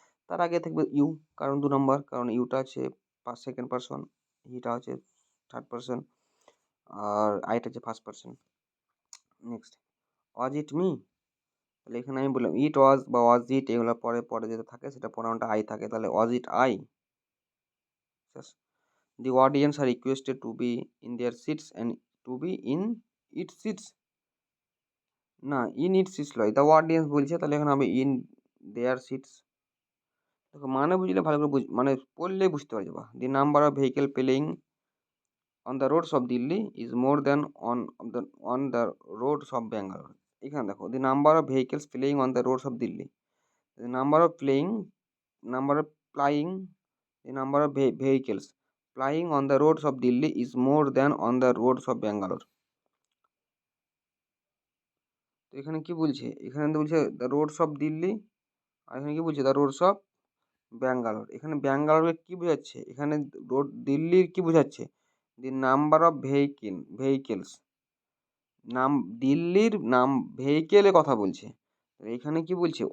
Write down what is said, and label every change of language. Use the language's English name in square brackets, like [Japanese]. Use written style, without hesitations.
[Bangla] তার আগে থাকবে ইউ, কারণ 2 নম্বর, কারণ ইউটা আছে সেকেন্ড পার্সন, হিটা হচ্ছে থার্ড পার্সন, আর আইটা হচ্ছে ফার্স্ট পার্সন। নেক্সট, [English] was it me, [Bangla] তাহলে এখানে আমি বললাম [English] it was [Bangla] বা [English] was it, [Bangla] এগুলো পরে পরে যেটা থাকে সেটা প্রোনাউনটা আই থাকে, তাহলে [English] Was it I. The audience are requested to be in their seats and to be in its seats. [Bangla] না, [English] in its seats [Bangla] লয়, [English] the audience [Bangla] বলছে, তাহলে এখানে হবে [English] in their seats। দেখো মানে বুঝলে ভালো করে মানে পড়লেই বুঝতে পারবে। [Bangla] বা [English] the number of vehicle playing on the roads of Delhi is more than on the roads of Bangalore। [Bangla] এখানে দেখো [English] the number of vehicles playing on the roads of Delhi, the number of flying, the number of vehicles flying on the roads of Delhi is more than on the roads of Bangalore। [Bangla] তো এখানে কি বলছে? এখানে তো বলছে [English] the roads of Delhi, [Bangla] আর এখানে কি বলছে? [English] The roads of Bangalore. [Bangla] এখানে ব্যাঙ্গালোরের কি বোঝাচ্ছে? এখানে রোড দিল্লির কি বোঝাচ্ছে? [English] the number of vehicles, [Bangla] নাম দিল্লির নাম ভেহিকেলের কথা বলছে। এখানে কি বলছে?